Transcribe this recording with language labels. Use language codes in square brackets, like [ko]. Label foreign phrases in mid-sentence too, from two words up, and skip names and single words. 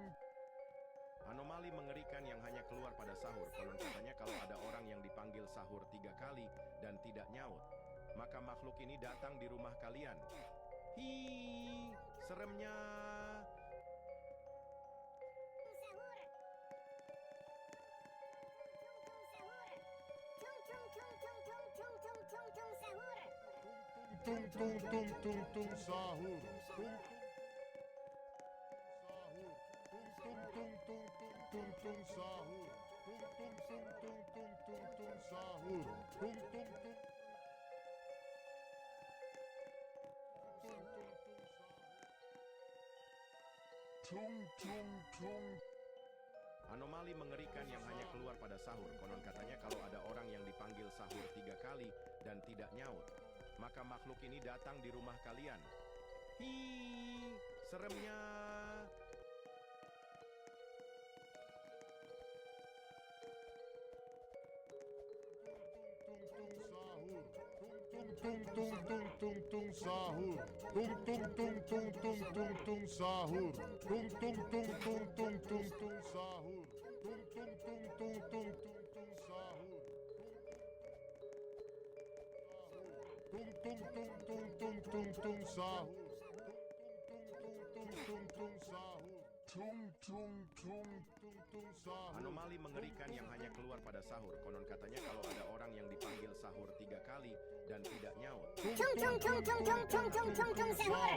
[id] Anomali mengerikan yang hanya keluar pada sahur. Konon katanya kalau ada orang yang dipanggil sahur 3 kali dan tidak nyaut, maka makhluk ini datang di rumah kalian. Ih, seremnya. Tung tung tung tung tung sahur. Tung tung tung tung tung tung sahur. Tung tung tung tung tung tung tung sahur. Tung tung tung. Tung tung tung. Anomali mengerikan yang hanya keluar pada sahur. Konon katanya kalau ada orang yang dipanggil sahur 3 kali dan tidak nyaut, maka makhluk ini datang di rumah kalian. Ih, seremnya. Tung tung tung tung tung sahur. Tung tung tung tung tung tung tung sahur. Tung tung tung tung tung tung tung sahur. Tung tung tung tung tung tung tung sahur. Tung tung tung tung tung tung tung sahur. Tung tung tung sahur. Tung tung tung tung tung sahur. Anomali mengerikan yang hanya keluar pada sahur. Konon katanya kalau ada orang yang dipanggil sahur 3 kali dan tidak nyaut. Tung tung tung tung tung tung tung tung tung sahur.